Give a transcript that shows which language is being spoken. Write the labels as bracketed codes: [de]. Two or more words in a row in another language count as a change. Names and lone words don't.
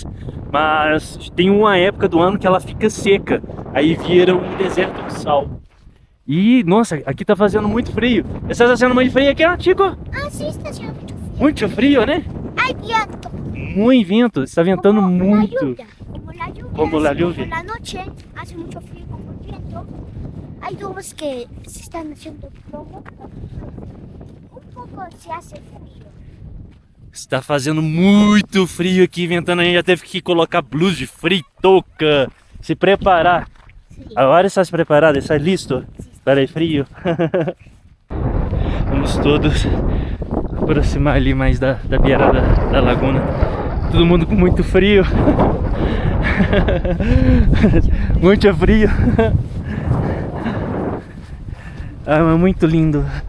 [pt] Mas tem uma época do ano que ela fica seca. Aí vira um deserto de sal. E, nossa, aqui tá fazendo muito frio. Está fazendo muito frio aqui, ó, Chico? Ah, sim, está fazendo muito frio. Muito frio, né? [es] Ai, viento. [pt] Muito vento, está ventando muito. [es] Como la lluvia. Por la noche hace mucho frío como el viento. Hay nubes que se están haciendo plomo. Un poco se hace frío. [pt] Está fazendo muito frio aqui, ventando. A gente já teve que colocar blusa de frio, touca, se preparar. Agora estás preparado? [es] Estás listo [pt] para o frio? Vamos todos aproximar ali mais da beirada da laguna. Todo mundo com muito frio. Muito frio. Ah, mas muito lindo.